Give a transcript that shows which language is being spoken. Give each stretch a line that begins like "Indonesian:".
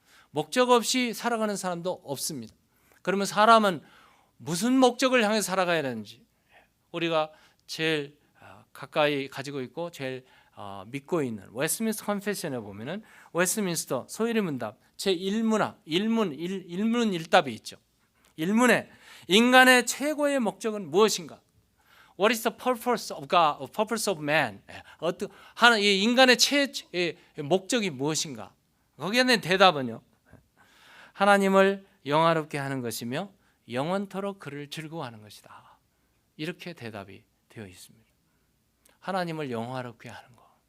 Korean: 목적 없이 살아가는 사람도 없습니다. 그러면 사람은 무슨 목적을 향해 살아가야 되는지, 우리가 제일 가까이 가지고 있고 제일 믿고 있는 웨스트민스터 컨페션에 보면은 웨스트민스터 소요리 문답 제1문학 일문일답이 있죠. 1문에 인간의 최고의 목적은 무엇인가?
English: What is the purpose of God, purpose of man?
Korean: 이 인간의 목적이 무엇인가? 거기에 대한 대답은요, 하나님을 영화롭게 하는 것이며 영원토록 그를 즐거워하는 것이다. 이렇게 대답이 되어 있습니다. 하나님을 영화롭게 하는 것.